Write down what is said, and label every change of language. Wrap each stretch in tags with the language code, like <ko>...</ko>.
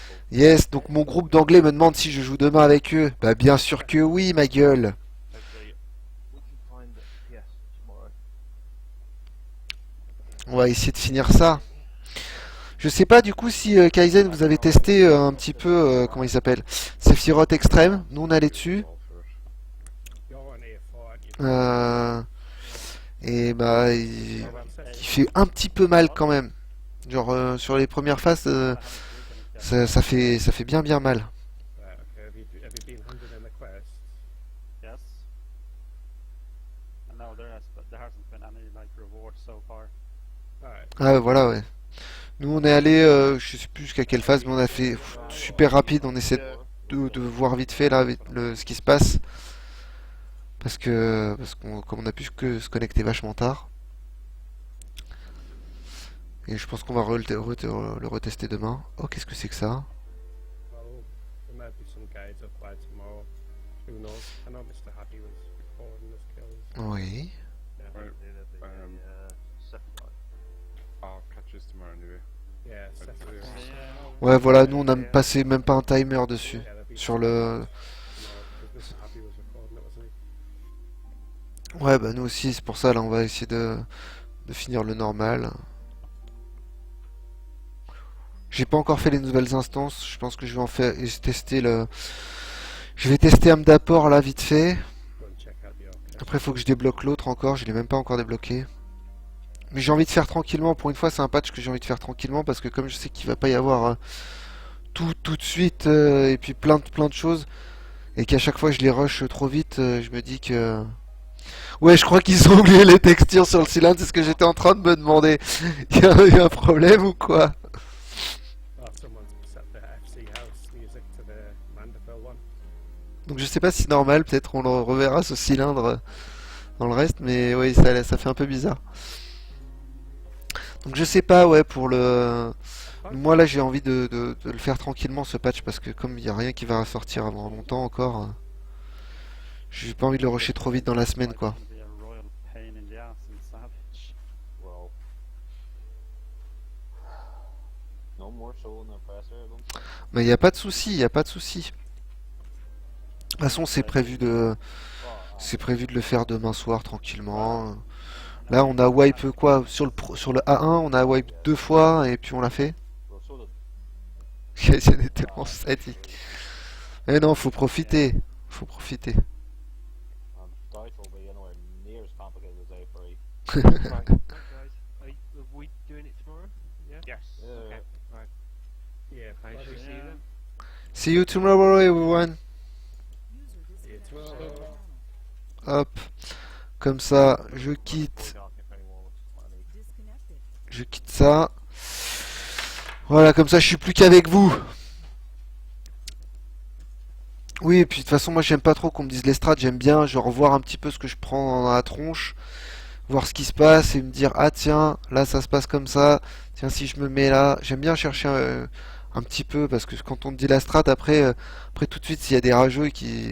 <fr>Yes, donc mon groupe d'anglais me demande si je joue demain avec eux. Bah bien sûr que oui, ma gueule.</fr> <en>Hopefully we can find PS tomorrow.</en> <fr>On va essayer de finir ça. Je sais pas du coup si Kaizen vous avez testé un petit peu, comment il s'appelle, Sephiroth Extreme. Nous on allait dessus.</fr> <en>You're on A4,</en> <fr>Et bah il fait un petit peu mal quand même. Genre sur les premières phases, ça fait bien mal.</fr> <en>Right, okay. Have you been hunted in the quest? Yes. And now there hasn't been any like reward so far. Alright.</en> <fr>Ah voilà ouais. Nous on est allé, je sais plus jusqu'à quelle phase, mais on a fait super rapide. On essaie de voir vite fait là ce qui se passe. Parce qu'on comme on a pu que se connecter vachement tard. Et je pense qu'on va le retester demain. Oh qu'est-ce que c'est que ça?</fr> <en>Well, there might be some guides up by tomorrow. Who knows? I know Mr. Happy was recording his kills.</en> <fr>Oui.</fr> <en>Yeah, Right, they did second one. I'll catch us tomorrow anyway. Yeah, That's second it. one.</en> <fr>Ouais voilà, nous on a passé même pas un timer dessus.</fr> <en>Yeah, there'll be</en> <fr>Sur</fr> <en>some</en> <fr>le...</fr> <en>tomorrow, 'cause Mr. Happy was recording it, wasn't he?</en> <fr>Ouais bah nous aussi, c'est pour ça là on va essayer de finir le normal. J'ai pas encore fait les nouvelles instances, je pense que je vais en faire et tester le... Je vais tester Amdapor là vite fait.</fr> <en>Go and check out the orchestra.</en> <fr>Après faut que je débloque l'autre encore, je l'ai même pas encore débloqué. Mais j'ai envie de faire tranquillement, pour une fois c'est un patch que j'ai envie de faire tranquillement parce que comme je sais qu'il va pas y avoir tout de suite et puis plein de choses et qu'à chaque fois je les rush trop vite, je me dis que... Ouais je crois qu'ils ont oublié les textures sur le cylindre, c'est ce que j'étais en train de me demander. Il y a eu un problème ou quoi?</fr> <en>Oh, someone set the FC House music to the Mandeville one.</en> <fr>Donc je sais pas si c'est normal, peut-être on le reverra ce cylindre dans le reste, mais oui ça fait un peu bizarre. Donc je sais pas, ouais, pour le... Moi là j'ai envie de le faire tranquillement ce patch parce que comme il n'y a rien qui va sortir avant longtemps encore, j'ai pas envie de le rusher trop vite dans la semaine quoi.</fr> <en>It's gonna be a royal pain in the ass in Savage. Well, no more soul, no pressure. I don't think.</en> <fr>Mais il n'y a pas de souci, il n'y a pas de souci. De toute façon c'est prévu de... C'est prévu de le faire demain soir tranquillement. Là on a wipe quoi sur le A1 on a wipe 2 fois et puis on l'a fait.</fr> <en>Well, so that</en> <fr>Kaizen est tellement sadique. Mais non, faut profiter. Faut profiter.</fr> <en>Doubt will be anywhere near as complicated as A3. Right, right, guys. Are we doing it tomorrow? Yeah. Yes. Yeah. Okay. Right. Yeah. I shall bloody- see you then. See you tomorrow, everyone. See you tomorrow.</en> <fr>Hop. Comme ça, je quitte.</fr> <en>Dark if anyone wants money.</en> <fr>Je quitte ça. Voilà, comme ça, je suis plus qu'avec vous. Oui, et puis de toute façon, moi, j'aime pas trop qu'on me dise les strats. J'aime bien, genre, voir un petit peu ce que je prends dans la tronche. Voir ce qui se passe et me dire, ah tiens, là, ça se passe comme ça. Tiens, si je me mets là. J'aime bien chercher un petit peu, parce que quand on te dit la strat, après tout de suite, s'il y a des rageux qui...</fr>